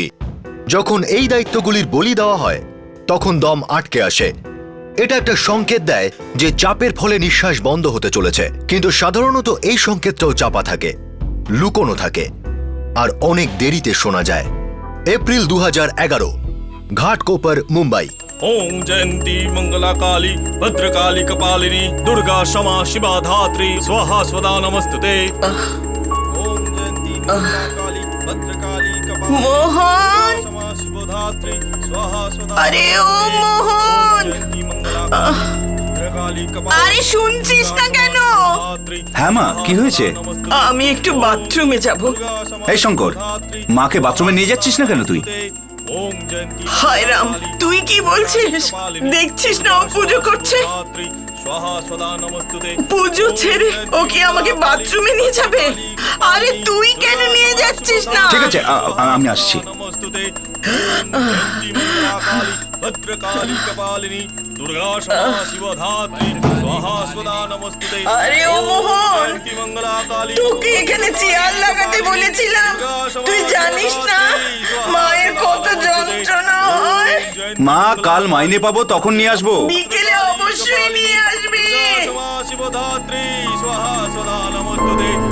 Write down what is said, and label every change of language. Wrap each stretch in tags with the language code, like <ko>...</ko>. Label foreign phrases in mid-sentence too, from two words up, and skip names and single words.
<bn>যখন এই দায়িত্বগুলির বলি দেওয়া হয় তখন দম আটকে আসে। এটা একটা সংকেত দেয় যে চাপের ফলে নিঃশ্বাস বন্ধ হতে চলেছে, কিন্তু সাধারণত এই সংকেতটাও চাপা থাকে, লুকোনো থাকে, আর অনেক দেরিতে শোনা যায়। এপ্রিল 2011, ঘাটকোপার, মুম্বাই।</bn> <sa>ओम जयंती मंगला काली भद्रकाली कपालिनी दुर्गा क्षमा शिवा धात्री स्वाहा स्वदा नमस्तुते। ओम जयंती मंगला काली भद्रकाली कपालिनी मोहन! क्षमा शिवा धात्री स्वाहा स्वदा।</sa> <bn>আরে ও মোহন!</bn> <sa>जयंती मंगला भद्रकाली कपालिनी।</sa> <bn>আরে শুনছিস না কেন? হ্যাঁ মা, কি হয়েছে? আমি একটু বাথরুমে যাব। এই শঙ্কর, মাকে বাথরুমে নিয়ে যাচ্ছিস না কেন তুই? হায় রাম, তুই কি বলছিস? দেখছিস না ও পুজো করছে? পুজো ছেড়ে ও কি আমাকে বাথরুমে নিয়ে যাবে? আরে তুই কেন নিয়ে যাচ্ছিস না? ঠিক আছে, আমি আসছি।</bn> <sa>भद्रकाली कपालिनी दुर्गा क्षमा शिवा धात्री स्वाहा स्वदा नमस्तुते।</sa> <bn>আরে ও মোহন,</bn> <sa>मंगला काली</sa> <bn>তোকে এখানে চেয়ার লাগাতে বলেছিলাম, তুই জানিস না মায়ের কত যন্ত্রণা হয়? মা, কাল মাইনে পাবো তখন নিয়ে আসবো। বিকেলে অবশ্যই নিয়ে আসবি।</bn> <sa>क्षमा शिवा धात्री स्वाहा स्वदा नमस्तुते।</sa>